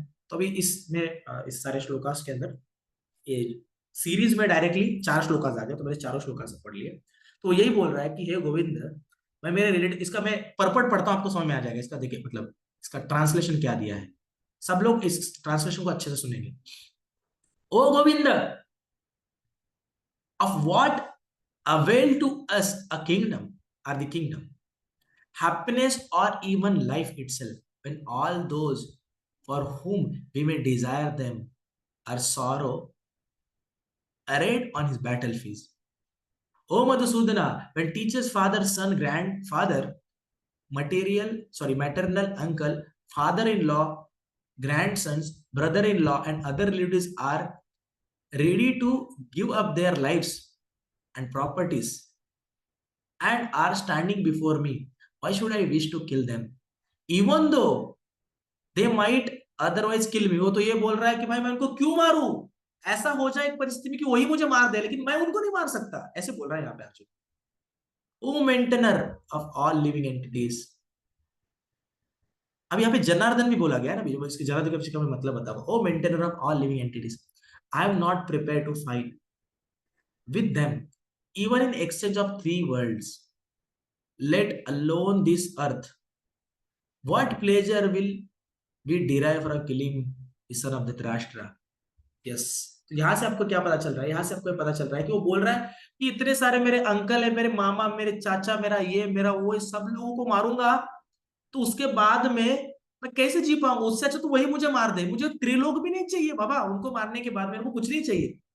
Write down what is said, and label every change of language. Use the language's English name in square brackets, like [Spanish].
[Hindi] तो अभी इसमें इस सारे श्लोकास के अंदर ये सीरीज में डायरेक्टली 4 श्लोकास आ गए, तो मैंने चारों श्लोकास पढ़ लिए। तो यही बोल रहा है कि हे गोविंद, मैं मेरे रिलेटेड, इसका मैं परपट पढ़ता हूं, आपको समझ में आ जाएगा। इसका देखिए मतलब इसका ट्रांसलेशन क्या दिया है, सब लोग इस ट्रांसलेशन को अच्छे से सुनेंगे। [English] O Govind, of what avail to us a kingdom or the kingdom, happiness or even life itself, when all those for whom we may desire them are sorrow arrayed on his battlefield. O Madhusudana, when teachers, father, son, grandfather, maternal uncle, father-in-law, grandsons, brother-in-law, and other relatives are ready to give up their lives and properties and are standing before me, why should I wish to kill them even though they might otherwise kill me। [Hindi] वो तो ये बोल रहा है कि भाई मैं उनको क्यों मारूं, ऐसा हो जाए एक परिस्थिति में कि वही मुझे मार दे, लेकिन मैं उनको नहीं मार सकता, ऐसे बोल रहा है यहाँ पे अर्जुन। [English] O maintainer of all living entities. [Hindi] अब यहाँ पे जनार्दन भी बोला गया है ना, इसकी जनार्दन का मतलब बताओ। [English] O maintainer of all living entities, I am not prepared to fight with them even in exchange of 3 worlds, let alone this earth, what pleasure will we derive from killing the son of Dhritarashtra? [Hindi] Yes, तो यहाँ से आपको क्या पता चल रहा है? यहाँ से आपको पता चल रहा है कि वो बोल रहा है कि इतने सारे मेरे अंकल है, मेरे मामा, मेरे चाचा, मेरा ये मेरा वो, इस सब लोगों को मारूंगा तो उसके बाद में मैं कैसे जी पाऊंगा? उससे अच्छा तो वही मुझे मार दे। मुझे त्रिलोक भी नहीं चाहिए बाबा, उनको मारने के बाद मेरे को कुछ नहीं चाहिए।